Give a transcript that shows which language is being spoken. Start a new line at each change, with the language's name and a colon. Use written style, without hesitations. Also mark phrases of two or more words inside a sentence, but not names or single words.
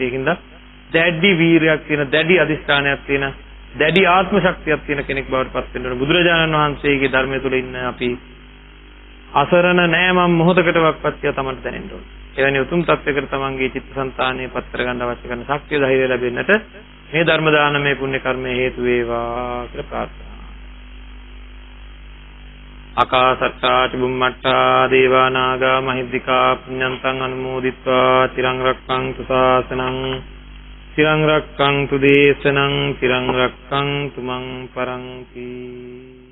Sinhala: ඒකින්ද දැඩි වීරියක් තියෙන, දැඩි අධිෂ්ඨානයක් තියෙන, දැඩි ආත්ම ශක්තියක් තියෙන කෙනෙක් බවට පත් වෙන්න ඕනේ. බුදුරජාණන් වහන්සේගේ ධර්මය තුල ඉන්න අපි අසරණ නෑ මම මොහොතකටවත් පත්‍ය තමන්ට දැනෙන්න ඕනේ. එවැනි උතුම් තත්වයකට තමන්ගේ චිත්තසංතානය පත් කරගන්න අවශ්‍ය කරන ශක්තිය ධෛර්යය ලැබෙන්නට මේ ධර්ම දානමය පුණ්‍ය කර්මය හේතු වේවා කියලා ප්‍රාර්ථනා.
Pali: ආකාසට්ටා චුම්මට්ටා දේවා නාග මහිද්దికා පුඤ්ඤන්තං අනුමෝදිත්වා තිරං රක්ඛන්තු ශාසනං තිරං රක්ඛන්තු දේශනං තිරං රක්ඛන්තු මං පරන්ති.